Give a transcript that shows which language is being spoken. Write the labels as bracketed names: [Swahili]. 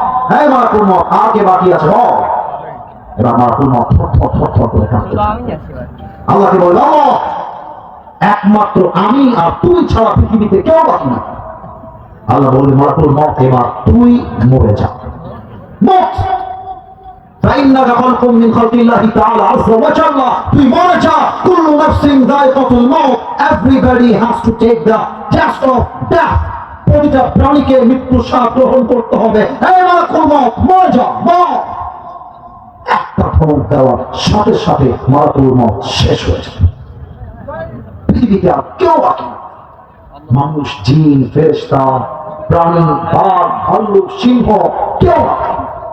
[Bangla] হে মালাকুল মউত আর কে বাকি আছে বল। এবার মালাকুল মউত থর করে কাঁপতে থাকে। আল্লাহকে বলল আল্লাহ একমাত্র আমি আর তুই ছাড়া পৃথিবীতে কেউ বাকি না। আল্লাহ বলবে মালাকুল মউত এবার তুই মরে যা। [Arabic] মউত فإنك خلق من خلق الله تعالى عز وجل, [Bangla] তুই মরে যা। [Arabic] كل نفس ذائقة الموت, [English] everybody has to take the test of death, [Bangla] প্রতিটা প্রাণীকে মৃত্যু স্বাদ গ্রহণ করতে হবে। এই মালাকুল মউত মরে যা, মর। একটা ধমক দেওয়ার সাথে সাথে মালাকুল মউত শেষ হয়ে যাবে, পৃথিবীতে আর কেউ বাকি না। মানুষ জিন ফেরেশতা প্রাণী বাঘ ভাল্লুক সিংহ কেউ বাকি না।